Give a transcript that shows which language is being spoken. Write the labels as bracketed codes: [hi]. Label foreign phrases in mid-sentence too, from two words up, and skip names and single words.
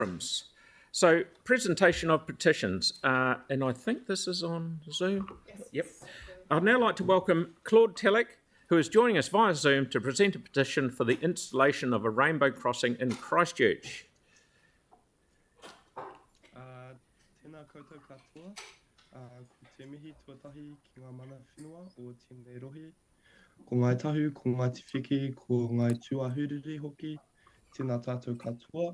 [en] forums. So, presentation of petitions, and I think this is on Zoom. Yes. Yep. I'd now like to welcome Claude Tellick, who is joining us via Zoom to present a petition for the installation of a rainbow crossing in Christchurch. [mi] Tēnā koutou katoa, ko te mihi tuatahi ki ngā mana whenua o tēnei rohi. Ko ngai tahu, ko ngai tiwhiki, ko ngai tuahuriri hoki, tēnā tātou katoa.